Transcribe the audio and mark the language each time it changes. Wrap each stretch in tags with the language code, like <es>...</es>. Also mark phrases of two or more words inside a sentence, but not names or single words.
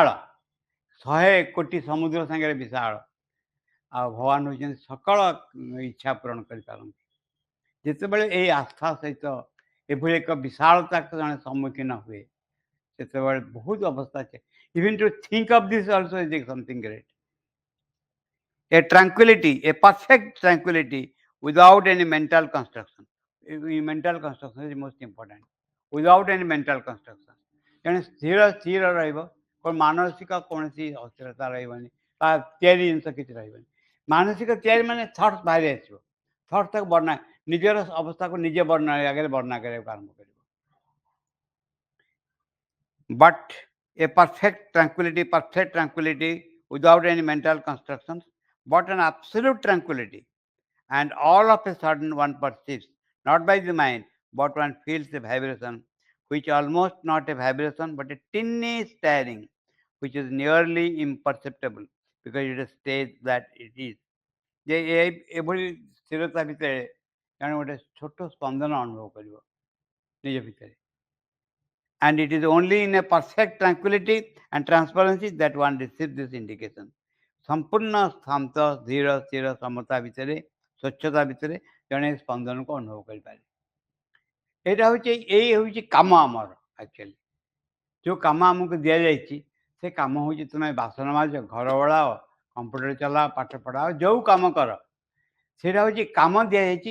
<or>100 କୋଟି ସମୁଦ୍ର ସାଙ୍ଗରେ ବିଶାଳ। ଆଉ ଭଗବାନ ହେଉଛନ୍ତି ସକଳ ଇଚ୍ଛା ପୂରଣ କରିପାରନ୍ତି। ଯେତେବେଳେ ଏଇ ଆସ୍ଥା ସହିତ ଏଭଳି ଏକ ବିଶାଳତା ଜଣେ ସମ୍ମୁଖୀନ ହୁଏ ସେତେବେଳେ ବହୁତ ଅବସ୍ଥା ଅଛି।</or> <en>even to think of this also is something great. A tranquility, a perfect tranquility without any mental construction. Mental construction is most important. Without any mental construction.</en> <or>ଜଣେ ସ୍ଥିର ରହିବ, କ'ଣ ମାନସିକ କୌଣସି ଅସ୍ଥିରତା ରହିବନି ବା ତିଆରି ଜିନିଷ କିଛି ରହିବନି। ମାନସିକ ତିଆରି ମାନେ ଥଟ୍ସ ବାହାରି ଆସିବ। ଥଟ୍ସ ତାକୁ ବର୍ଣ୍ଣନା, ନିଜର ଅବସ୍ଥାକୁ ନିଜେ ଆଗରେ ବର୍ଣ୍ଣନା କରିବାକୁ ଆରମ୍ଭ କରିବ।</or> <en>But a perfect tranquility without any mental constructions, but an absolute tranquility. And all of a sudden one perceives, not by the mind, but one feels a vibration, which almost not a vibration, but a tinny stirring, which is nearly imperceptible, because it is state that it is।</en> <or>ଯେ ଏଭଳି ସ୍ଥିରତା ଭିତରେ ଜଣେ ଗୋଟେ ଛୋଟ ସ୍ପନ୍ଦନ ଅନୁଭବ କରିବ ନିଜ ଭିତରେ।</or> <en>And it is only in a perfect tranquility and transparency that one receives this indication।</en> <or>ସମ୍ପୂର୍ଣ୍ଣ ଶାନ୍ତ ଧୀର ସ୍ଥିର ସମତା ଭିତରେ ସ୍ୱଚ୍ଛତା ଭିତରେ ଜଣେ ସ୍ପନ୍ଦନକୁ ଅନୁଭବ କରିପାରେ। ଏଇଟା ହେଉଛି ଏଇ ହେଉଛି କାମ ଆମର। ଆକ୍ଚୁଆଲି ଯେଉଁ କାମ ଆମକୁ ଦିଆଯାଇଛି ସେ କାମ ହେଉଛି ତୁମେ ବାସନ ମାଜ, ଘର ଓଳାଅ, କମ୍ପ୍ୟୁଟର ଚଲାଅ, ପାଠ ପଢ଼ାଅ, ଯେଉଁ କାମ କର ସେଇଟା ହେଉଛି କାମ ଦିଆଯାଇଛି।</or>